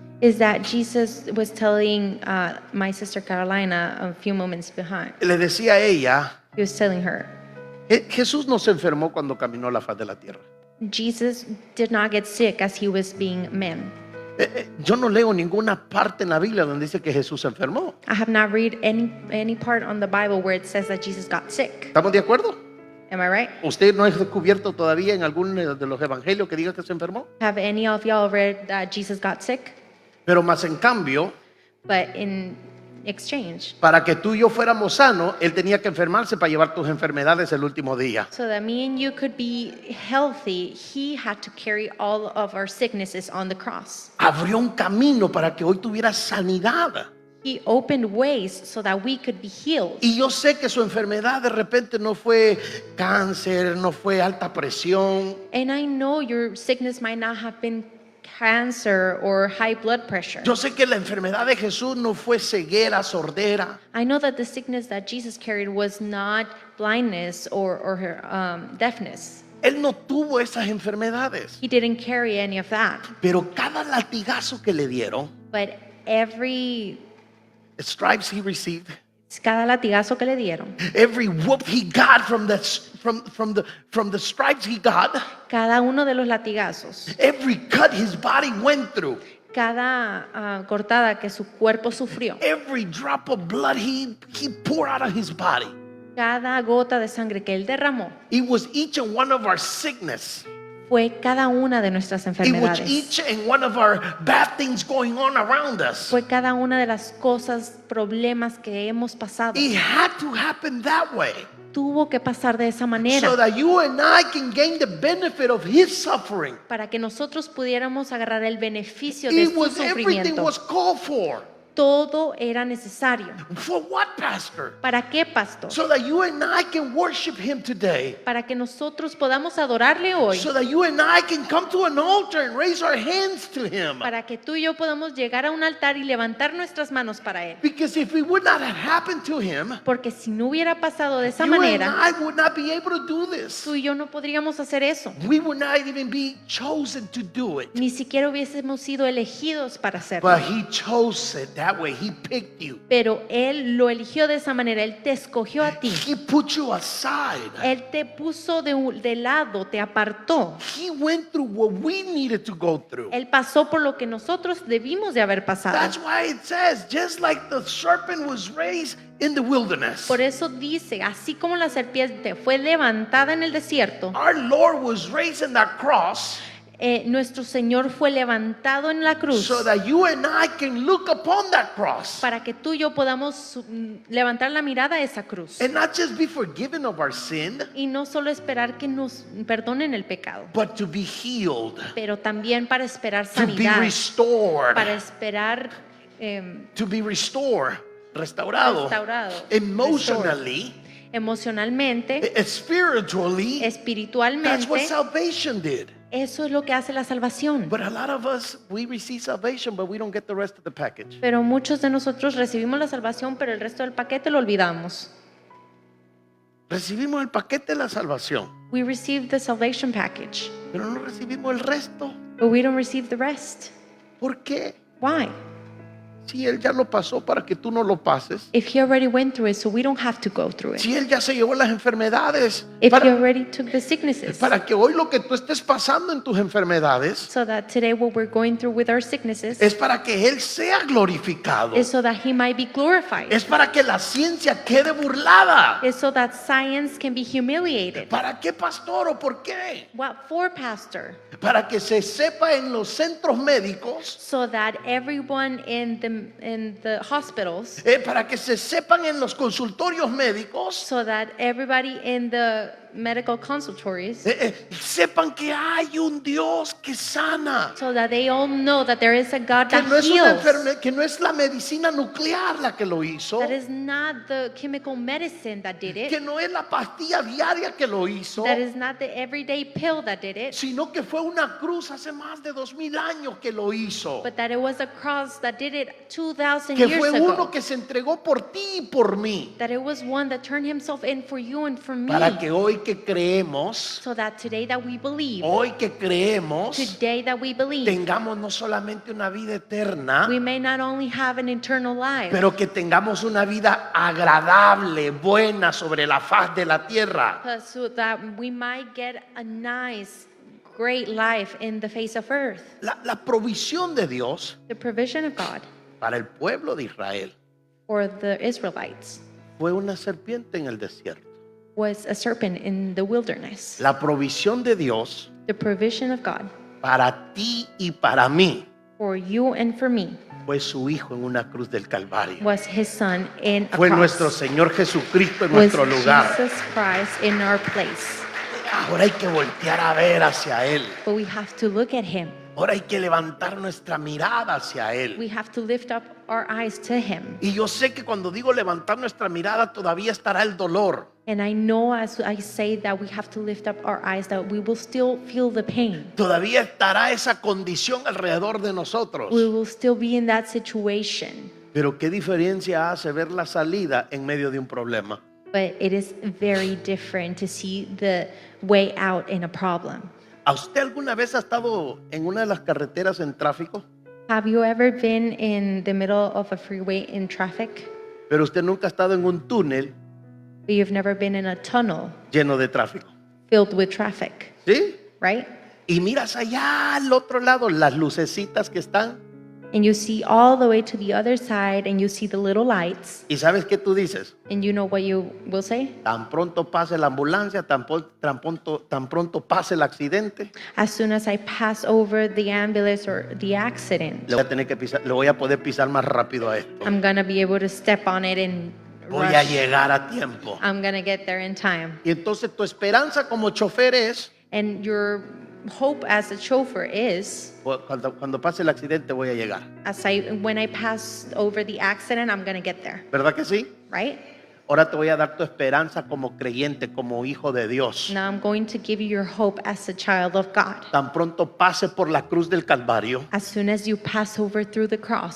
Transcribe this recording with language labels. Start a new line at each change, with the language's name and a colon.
English: is that Jesus was telling my sister Carolina a few moments behind.
Spanish: le decía a ella,
English: He was telling her,
Spanish: Jesús no se enfermó cuando caminó la faz de la tierra.
English: Jesus did not get sick as He was being man.
Spanish: Yo no leo ninguna parte en la Biblia donde dice que Jesús se enfermó.
English: I have not read any part on the Bible where it says that Jesus got sick.
Spanish: ¿Estamos de acuerdo?
English: Am I right?
Spanish: ¿Usted no ha descubierto todavía en alguno de los evangelios que diga que se enfermó?
English: Have any of y'all read that Jesus got sick?
Spanish: Pero más en cambio,
English: But in exchange,
Spanish: para que tú y yo fuéramos sanos, Él tenía que enfermarse para llevar tus enfermedades el último día.
English: so that me and you could be healthy, He had to carry all of our sicknesses on the cross.
Spanish: Abrió un camino para que hoy tuvieras sanidad.
English: He opened ways so that we could be healed.
Spanish: Y yo sé que su enfermedad de repente no fue cáncer, no fue alta presión.
English: And I know your sickness might not have been cancer or high blood pressure.
Spanish: Yo sé que la enfermedad de Jesús no fue ceguera, sordera.
English: I know that the sickness that Jesus carried was not blindness or deafness.
Spanish: Él no tuvo esas enfermedades.
English: He didn't carry any of that.
Spanish: Pero cada latigazo que le dieron,
English: But every stripes he received,
Spanish: cada latigazo que le dieron,
English: every whoop he got from the stripes he got,
Spanish: cada uno de los latigazos,
English: every cut his body went through,
Spanish: cada cortada que su cuerpo sufrió,
English: every drop of blood he poured out of his body.
Spanish: cada gota de sangre que Él derramó,
English: It was each and one of our sickness.
Spanish: fue cada una de nuestras
English: It was
Spanish: enfermedades.
English: each and one of our bad things going on around us.
Spanish: Fue cada una de las cosas, problemas que hemos pasado.
English: It had to happen that way
Spanish: Tuvo que pasar de esa
English: so
Spanish: manera
English: that you and I can gain the benefit of his suffering.
Spanish: para que nosotros pudiéramos agarrar el beneficio de
English: It
Spanish: su
English: was everything
Spanish: sufrimiento.
English: was called for.
Spanish: Todo era necesario.
English: For what, Pastor?
Spanish: ¿Para qué, pastor?
English: So that you and I can worship him today.
Spanish: Para que nosotros podamos adorarle hoy.
English: So that you and I can come to an altar and raise our hands to him.
Spanish: Para que tú y yo podamos llegar a un altar y levantar nuestras manos para Él.
English: Because if it would not have happened to him,
Spanish: Porque si no hubiera pasado de esa
English: you and
Spanish: manera,
English: I would not be able to do this.
Spanish: tú y yo no podríamos hacer eso.
English: We would not even be chosen to do it.
Spanish: Ni siquiera hubiésemos sido elegidos para hacerlo.
English: But he chose it that way. He picked you.
Spanish: Pero Él lo eligió de esa manera. Él te escogió a ti.
English: He put you aside.
Spanish: Él te puso de lado, te apartó.
English: He went through what we needed to go through.
Spanish: Él pasó por lo que nosotros debimos de haber pasado.
English: That's why it says, just like the serpent was raised in the wilderness,
Spanish: Por eso dice, así como la serpiente fue levantada en el desierto,
English: our Lord was raised in that cross
Spanish: nuestro Señor fue levantado en la cruz
English: so that you and I can look upon that cross
Spanish: para que tú y yo podamos levantar la mirada a esa cruz.
English: and not just be forgiven of our sin,
Spanish: Y no solo esperar que nos perdonen el pecado,
English: but to be healed,
Spanish: pero también para esperar
English: to be
Spanish: sanidad,
English: restored,
Spanish: para esperar
English: to be
Spanish: restaurado, restaurado,
English: emotionally,
Spanish: emocionalmente,
English: spiritually. That's what
Spanish: espiritualmente.
English: salvation did.
Spanish: Eso es lo que hace la salvación.
English: But a lot of us, we receive salvation, but we don't get the rest of the package.
Spanish: Pero muchos de nosotros recibimos la salvación, pero el resto del paquete lo olvidamos. Recibimos el paquete de la salvación,
English: We receive the salvation package,
Spanish: pero no recibimos el resto.
English: but we don't receive the rest.
Spanish: ¿Por qué?
English: Why?
Spanish: Si Él ya lo pasó para que tú no lo pases.
English: If He already went through it, so we don't have to go through it.
Spanish: Si Él ya se llevó las enfermedades
English: If He
Spanish: para,
English: already took the sicknesses,
Spanish: para que hoy lo que tú estés pasando en tus enfermedades
English: so that today what we're going through with our sicknesses
Spanish: es para que Él sea glorificado.
English: is so that He might be glorified.
Spanish: Es para que la ciencia quede burlada.
English: Is so that science can be humiliated.
Spanish: ¿Para qué, pastor, o por qué?
English: What for, pastor?
Spanish: Para que se sepa en los centros médicos,
English: So that everyone in the hospitals,
Spanish: para que se sepan en los consultorios médicos,
English: so that everybody in the medical consultories,
Spanish: sepan que hay un Dios que sana,
English: so that they all know that there is a God
Spanish: que
English: that
Spanish: no es una
English: heals.
Spanish: que no es la medicina nuclear la que lo hizo,
English: That is not the chemical medicine that did
Spanish: que
English: it.
Spanish: no es la pastilla diaria que lo hizo,
English: That is not the everyday pill that did it.
Spanish: sino que fue una cruz hace más de 2000 años que lo hizo,
English: But that it was a cross that did it 2,000
Spanish: que
English: years
Spanish: fue uno
English: ago.
Spanish: que se entregó por ti y por mí,
English: That it was one that turned himself in for you and for me.
Spanish: para que hoy que creemos,
English: So that today that we believe,
Spanish: hoy que creemos,
English: today that we believe,
Spanish: tengamos no solamente una vida eterna,
English: we may not only have an eternal life,
Spanish: pero que tengamos una vida agradable, buena sobre la faz de la tierra.
English: but so that we might get a nice, great life in the face of earth.
Spanish: La provisión de Dios
English: The provision of God
Spanish: para el pueblo de Israel
English: for the Israelites
Spanish: fue una serpiente en el desierto.
English: was a serpent in the wilderness.
Spanish: La provisión de Dios
English: The provision of God
Spanish: para ti y para mí
English: for you and for me
Spanish: fue su Hijo en una cruz del Calvario.
English: was His Son in a
Spanish: Fue
English: cross.
Spanish: nuestro Señor Jesucristo en
English: Was
Spanish: nuestro lugar.
English: Jesus Christ in our place.
Spanish: Ahora hay que voltear a ver hacia Él.
English: But we have to look at Him.
Spanish: Ahora hay que levantar nuestra mirada hacia Él.
English: We have to lift up our eyes to Him.
Spanish: Y yo sé que cuando digo levantar nuestra mirada todavía estará el dolor.
English: And I know as I say that we have to lift up our eyes, that we will still feel the pain.
Spanish: Todavía estará esa condición alrededor de nosotros.
English: We will still be in that situation.
Spanish: Pero qué diferencia hace ver la salida en medio de un problema.
English: But it is very different to see the way out in a problem.
Spanish: ¿A usted alguna vez ha estado en una de las carreteras en tráfico?
English: Have you ever been in the middle of a freeway in traffic?
Spanish: Pero usted nunca ha estado en un túnel
English: But you've never been in a tunnel
Spanish: lleno de tráfico.
English: filled with traffic,
Spanish: ¿Sí?
English: right?
Spanish: Y miras allá al otro lado las lucecitas que están.
English: and you see all the way to the other side and you see the little lights,
Spanish: ¿Y sabes qué tú dices?
English: and you know what you will say?
Spanish: Tan pronto pase la ambulancia, tan pronto pase el accidente,
English: As soon as I pass over the ambulance or the accident,
Spanish: le voy a poder pisar más rápido a esto.
English: I'm gonna be able to step on it and
Spanish: Voy a
English: rush.
Spanish: llegar a tiempo.
English: I'm gonna get there in time.
Spanish: Y entonces tu esperanza como chofer es,
English: And your hope as a chauffeur is,
Spanish: cuando pase el accidente voy a llegar.
English: when I pass over the accident, I'm gonna get there,
Spanish: ¿Verdad que sí?
English: right?
Spanish: Ahora te voy a dar tu esperanza como creyente, como hijo de Dios.
English: Now I'm going to give you your hope as a child of God.
Spanish: Tan pronto pase por la cruz del Calvario,
English: As soon as you pass over through the cross,